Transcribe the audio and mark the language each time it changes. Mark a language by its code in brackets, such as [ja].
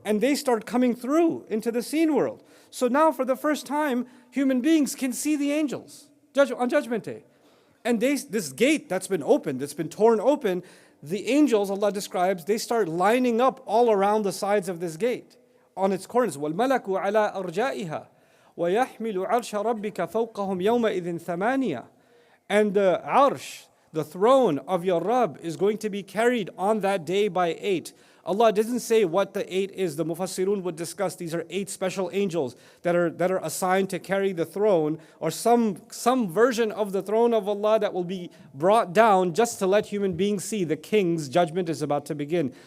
[en] And they start coming through into the seen world. So now for the first time, human beings can see the angels on Judgment Day. And this gate that's been opened, that's been torn open, the angels, Allah describes, they start lining up all around the sides of this gate. On its corners, [ar] وَالْمَلَكُ عَلَىٰ أَرْجَائِهَا وَيَحْمِلُ عَرْشَ رَبِّكَ فَوْقَهُمْ يَوْمَئِذٍ ثَمَانِيَةٌ. [en] And the arsh, the throne of your Rabb, is going to be carried on that day by 8. Allah doesn't say what the 8 is. The Mufassirun would discuss these are 8 special angels that are assigned to carry the throne, or some version of the throne of Allah that will be brought down just to let human beings see the king's judgment is about to begin.